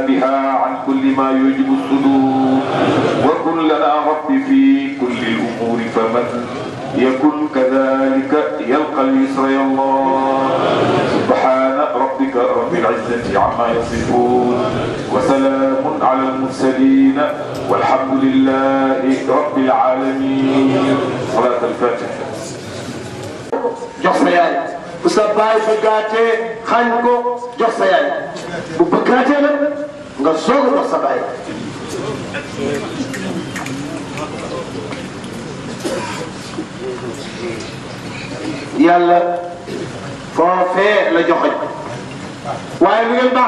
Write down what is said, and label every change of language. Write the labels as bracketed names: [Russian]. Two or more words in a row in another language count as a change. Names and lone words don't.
[Arabic] بها عن كل ما يوجب الصدور وكن لنا رب في كل الأمور فمن يكن كذلك يلقى اليسر يا الله سبحان ربك رب العزة عما يصفون وسلام على المرسلين والحمد لله رب العالمين صلاة الفاتحة [Wolof] جوخ bu sa baay bëggaatee xañ ko jox sa yaay bu bëggaatee nag nga soog a jox sa baay yàlla foofee la joxoñ waaye lu ngeen baax